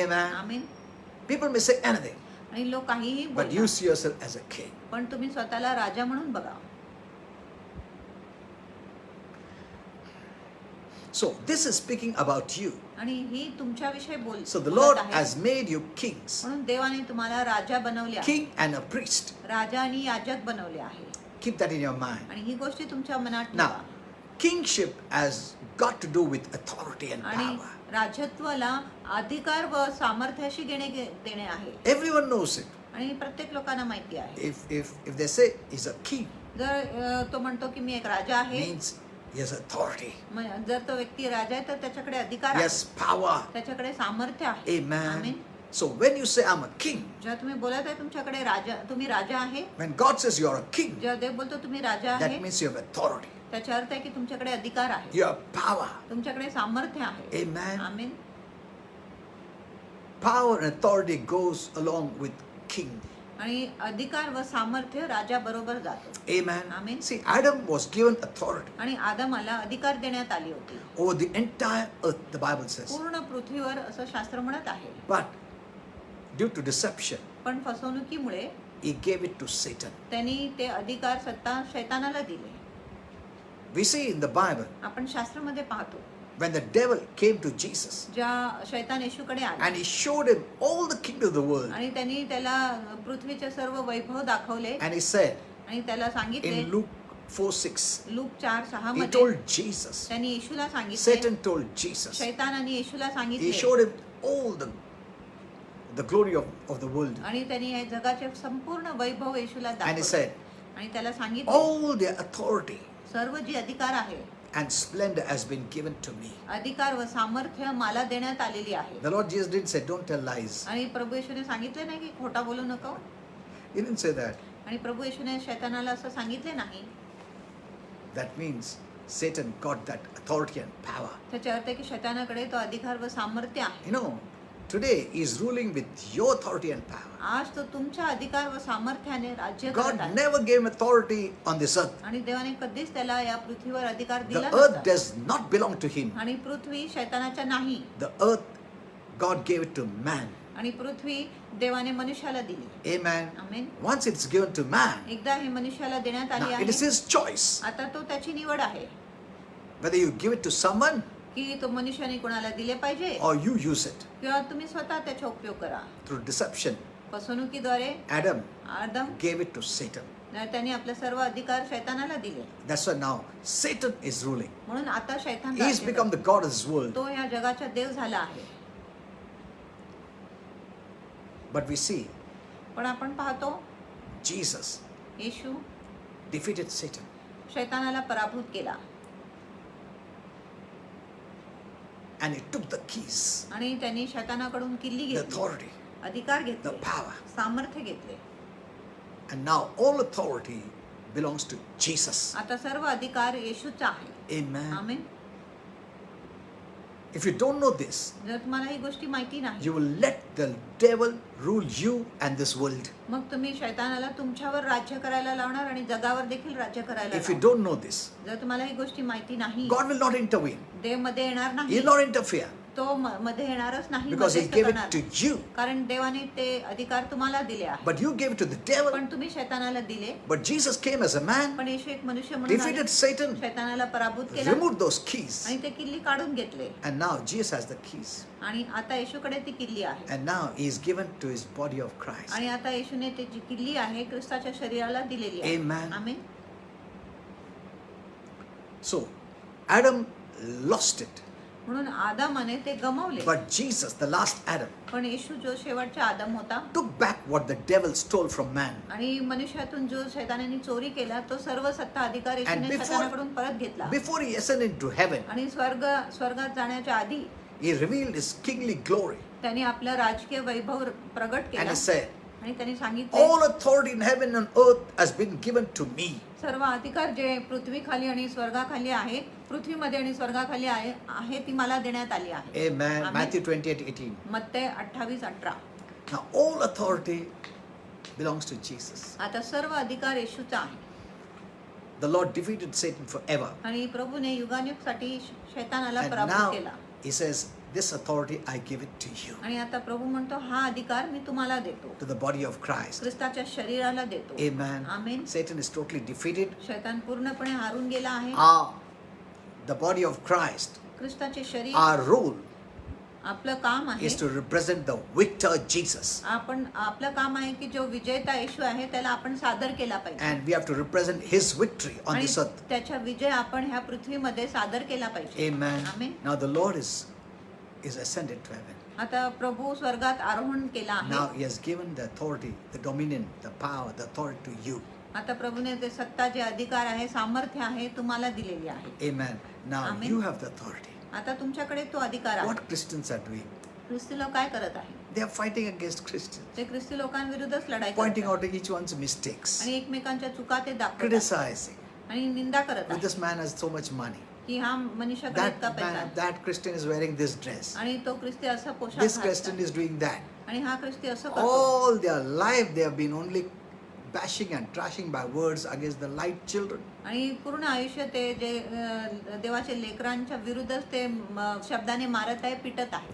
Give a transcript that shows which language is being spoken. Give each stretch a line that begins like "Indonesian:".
English: Amen.
Marathi: आमीन.
English: People may say anything,
Marathi: आणि लोक काहीही
English: but
Marathi: बोलतात.
English: you see yourself as a king.
Marathi: पण तुम्ही स्वतःला राजा म्हणून बघा.
English: So, this is speaking about you.
Marathi: आणि ही तुमच्याविषयी
English: So, the
Marathi: बोलत
English: Lord
Marathi: आहे.
English: has made you kings,
Marathi: म्हणून देवाने तुम्हाला राजा बनवले आहे.
English: king and a priest.
Marathi: राजा आणि याजक बनवले आहे.
English: Keep that in your mind.
Marathi: आणि ही गोष्टी तुमच्या मनात
English: Now,
Marathi: ठेवा.
English: kingship has got to do with authority and
Marathi: आणि
English: power.
Marathi: राजत्वाला अधिकार व सामर्थ्याशी देणे आहे.
English: Everyone knows it.
Marathi: आणि प्रत्येक लोकांना माहिती आहे.
English: If they say he's a king,
Marathi: जर तो म्हणतो की मी एक राजा आहे,
English: means he has authority,
Marathi: जर तो व्यक्ती राजा आहे तर त्याच्याकडे अधिकार
English: he
Marathi: आहे,
English: has power.
Marathi: त्याच्याकडे सामर्थ्य आहे.
English: Amen.
Marathi: Amen.
English: So when you say I'm a king,
Marathi: जेव्हा तुम्ही बोलत आहे तुमच्याकडे राजा, तुम्ही राजा आहे,
English: when God says you're a king,
Marathi: जेव्हा देव बोलतो तुम्ही राजा आहे,
English: that means you have authority,
Marathi: त्याचा अर्थ आहे की तुमच्याकडे अधिकार आहे,
English: you have power.
Marathi: तुमच्याकडे सामर्थ्य आहे.
English: Amen.
Marathi: Amen.
English: Power and authority goes along with king.
Marathi: आणि अधिकार व सामर्थ्य राजा बरोबर जातो.
English: Amen. Amen. See, Adam was given authority
Marathi: आणि आदमाला अधिकार देण्यात आली होती
English: over the entire earth, the Bible says.
Marathi: पूर्ण पृथ्वीवर, असं शास्त्र म्हणत आहे.
English: But due to deception,
Marathi: पण फसवणुकीमुळे
English: he gave it to Satan.
Marathi: त्यांनी ते अधिकार, सत्ता शैतानाला दिले.
English: We see in the Bible,
Marathi: आपण शास्त्रामध्ये पाहतो
English: when the devil came to Jesus
Marathi: ज्या शैतान येशूकडे आला
English: and he showed him all the kingdom of the world,
Marathi: आणि त्यांनी त्याला पृथ्वीचे सर्व वैभव दाखवले
English: and he said
Marathi: आणि त्याला सांगितले,
English: in Luke 4:6,
Marathi: लूक 4:6
English: he
Marathi: मध्ये
English: told Jesus,
Marathi: त्यांनी येशूला सांगितले,
English: Satan told Jesus,
Marathi: शैतानाने येशूला
English: he
Marathi: सांगितले
English: showed him all the glory of the world,
Marathi: आणि त्यांनी हे जगाचे संपूर्ण वैभव येशूला
English: and he
Marathi: दाखवले
English: said
Marathi: आणि त्याला सांगितले,
English: all the authority
Marathi: सर्व जी अधिकार आहे,
English: and splendor has been given to me.
Marathi: अधिकार व सामर्थ्य मला देण्यात आलेली आहे.
English: The Lord Jesus didn't say don't tell lies.
Marathi: आणि प्रभू येशूने सांगितले नाही की खोटा बोलू नको.
English: He didn't say that.
Marathi: आणि प्रभू येशूने शैतानाला असं सांगितले नाही.
English: That means Satan got that authority and power.
Marathi: त्याचा अर्थ आहे की शैतानाकडे तो अधिकार व सामर्थ्य आहे.
English: You know, today he is ruling with your authority and power.
Marathi: आज तो तुमच्या अधिकार व सामर्थ्याने राज्य
English: God
Marathi: करत आहे.
English: never gave him authority on this earth.
Marathi: आणि देवाने कधीच त्याला या पृथ्वीवर अधिकार
English: The
Marathi: दिला
English: earth
Marathi: नव्हता.
English: does not belong to him.
Marathi: आणि पृथ्वी शैतानाच्या नाही.
English: The earth, God gave it to man.
Marathi: आणि पृथ्वी देवाने मनुष्याला दिली.
English: Amen.
Marathi: Amen.
English: Once it's given to man,
Marathi: एकदा हे मनुष्याला देण्यात आली
English: now it is
Marathi: आहे,
English: his choice
Marathi: आता तो त्याची निवड आहे
English: whether you give it to someone
Marathi: की तो मनुष्याने कोणाला दिले पाहिजे
English: or you use it
Marathi: किंवा तुम्ही स्वतः त्याचा उपयोग करा.
English: through deception.
Marathi: फसवणुकीद्वारे
English: Adam
Marathi: Adam
English: gave it to Satan.
Marathi: त्याने आपले सर्व अधिकार शैतानाला दिले.
English: That's why now Satan is ruling.
Marathi: म्हणून आता शैतान
English: He's
Marathi: राज्य
English: become
Marathi: करतो.
English: the God of this world.
Marathi: तो या जगाचा देव झाला आहे.
English: But we see
Marathi: पण आपण पाहतो
English: Jesus
Marathi: येशू
English: defeated Satan.
Marathi: शैतानाला पराभूत केला
English: And he took the keys,
Marathi: आणि त्यांनी शैतानाकडून किल्ली
English: the
Marathi: घेतली,
English: authority,
Marathi: अधिकार
English: the
Marathi: घेतले,
English: power.
Marathi: सामर्थ्य घेतले.
English: And now all authority belongs to Jesus.
Marathi: आता सर्व अधिकार येशूचा आहे.
English: Amen.
Marathi: Amen.
English: If you don't know this,
Marathi: जर तुम्हाला ही गोष्टी माहिती नाही,
English: you will let the devil rule you and this world.
Marathi: मग तुम्ही शैतानाला तुमच्यावर राज्य करायला लावणार आणि जगावर देखील राज्य करायला
English: If you
Marathi: लावणार.
English: don't know this,
Marathi: जर तुम्हाला ही गोष्टी माहिती नाही,
English: God will not intervene.
Marathi: देव मध्ये येणार
English: He
Marathi: नाही,
English: will not interfere
Marathi: तो मध्ये येणारच नाही,
English: because He
Marathi: मध्यस्थ
English: gave
Marathi: करणार
English: it to
Marathi: नाही.
English: you.
Marathi: कारण देवाने ते अधिकार तुम्हाला दिले आहे.
English: But you gave it to the devil.
Marathi: पण तुम्ही शैतानाला दिले.
English: But Jesus came as a man,
Marathi: पण येशू एक मनुष्य म्हणून आले,
English: defeated Satan,
Marathi: शैतानाला पराभूत केला
English: removed those keys.
Marathi: आणि ते किल्ली काढून घेतले.
English: And now Jesus has the keys.
Marathi: आणि आता येशूकडे ती किल्ली आहे.
English: And now He is given to His body of Christ.
Marathi: आणि आता येशूने ती जी किल्ली आहे ख्रिस्ताच्या शरीराला दिलेली आहे.
English: Amen.
Marathi: Amen.
English: So Adam lost it.
Marathi: म्हणून आदमाने ते गमावले.
English: But Jesus, the last Adam,
Marathi: पण येशू जो शेवटचा आदम होता
English: took back what the devil stole from man.
Marathi: आणि मनुष्यातून जो शैतानाने चोरी केला तो सर्व सत्ता अधिकार येशूने
English: before-
Marathi: शैतानाकडून परत घेतला.
English: Before He ascended into heaven,
Marathi: आणि स्वर्गात जाण्याच्या आधी
English: He revealed His kingly glory.
Marathi: त्यांनी आपलं राजकीय वैभव प्रगट
English: And
Marathi: केला
English: He said,
Marathi: आणि त्यांनी सांगितले,
English: all authority in heaven and earth has been given to me.
Marathi: सर्व अधिकार जे पृथ्वीखाली आणि स्वर्गाखाली आहे, पृथ्वीमध्ये आणि स्वर्गाखाली आहे ती मला देण्यात आली आहे.
English: Amen. Amen. Matthew 28:18.
Marathi: Matte 28:18.
English: Now all authority belongs to Jesus.
Marathi: आता सर्व अधिकार येशूचा आहे.
English: The Lord defeated Satan forever.
Marathi: आणि प्रभूने युगानुयुगसाठी शैतानाला
English: And
Marathi: पराभूत
English: now
Marathi: केला.
English: He says, this authority I give it to you,
Marathi: आणि आता प्रभू म्हणतो हा अधिकार मी तुम्हाला देतो,
English: to the body of Christ.
Marathi: ख्रिस्ताच्या शरीराला देतो.
English: Amen.
Marathi: Amen.
English: Satan is totally defeated.
Marathi: शैतान पूर्णपणे हारून गेला आहे.
English: The body of Christ,
Marathi: ख्रिस्ताचे शरीर,
English: our role
Marathi: आपलं काम आहे,
English: is to represent the victor Jesus.
Marathi: आपलं काम आहे की जो विजेता येशू आहे त्याला आपण सादर केला पाहिजे.
English: And we have to represent His victory on
Marathi: आणि
English: this earth.
Marathi: त्याचा विजय आपण ह्या पृथ्वीमध्ये सादर केला पाहिजे.
English: Amen. Amen. Now the Lord is ascended to heaven.
Marathi: आता प्रभू स्वर्गात आरोहण केला
English: Now
Marathi: आहे.
English: He has given the authority, the dominion, the power, the authority to you.
Marathi: आता प्रभूने ते सत्ता, जे अधिकार आहे, सामर्थ्य आहे, तुम्हाला दिलेली आहे.
English: Amen. Now Amen. you have the authority.
Marathi: आता तुमच्याकडे तो अधिकार आहे.
English: What Christians are doing?
Marathi: ख्रिस्ती लोक काय करत आहे?
English: They are fighting against Christians,
Marathi: ते ख्रिस्ती लोकांविरुद्धच लढाई
English: pointing
Marathi: करतात
English: out each one's mistakes,
Marathi: आणि एकमेकांच्या चुका ते दाखवतात
English: criticizing.
Marathi: आणि निंदा करत
English: But
Marathi: आहेत
English: this man has so much money.
Marathi: की हा मनुष्याकडे
English: That
Marathi: इतका पैसा
English: man,
Marathi: आहे
English: that Christian is wearing this dress.
Marathi: आणि तो ख्रिस्ती असा पोशाख
English: This
Marathi: घालतात
English: Christian is doing that.
Marathi: आणि हा ख्रिस्ती असं करतो
English: All their life they have been only bashing and trashing by words against the light children.
Marathi: आणि पूर्ण आयुष्य ते जे देवाच्या लेकरांच्या विरुद्धच ते शब्दाने मारत आहे पिटत आहे